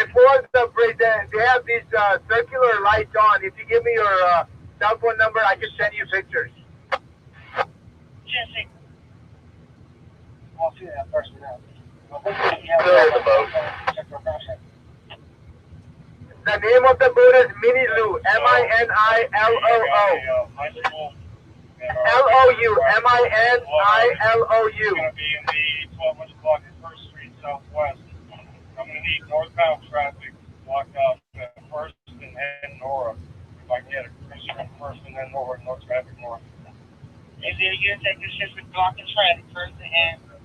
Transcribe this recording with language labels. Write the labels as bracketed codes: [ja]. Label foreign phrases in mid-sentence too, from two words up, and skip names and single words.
[en] Before the bridge, they have these circular lights on. If you give me your cell phone number, I can send you pictures. Jesse. I'll see that person out. The name of the boat is Miniloo, M-I-N-I-L-O-O. L-O-U, M-I-N-I-L-O-U. It's going to be in the 12 block at 1st Street Southwest. I'm going to need northbound traffic blocked out at 1st and Nora. If I can get a Christian 1st and then Nora, no traffic north. Is it you take this ship with blocking traffic 1st and